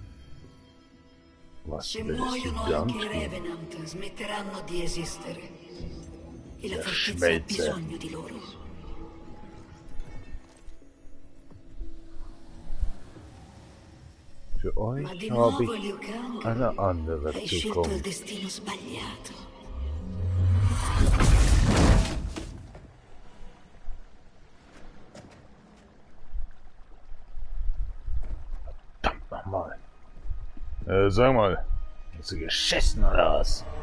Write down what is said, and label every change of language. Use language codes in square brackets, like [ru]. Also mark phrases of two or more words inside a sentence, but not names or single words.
[de] Was [it] Se [de] will [it] muoiono [de] sie [it] anche i [de] dann? [it] Revenant, smetteranno di esistere. E la [de] Der [it] fortezza ha [de] Schmelze. [it] bisogno di loro. [de] Für [it] Ma [de] euch [it] di [de] habe [it] nuovo, [de] ich [it] Liu Kang, [de] eine andere [it] hai scelto il [de] Zukunft. [it] destino sbagliato. [de] Nochmal. Sag mal, hast du geschissen oder was?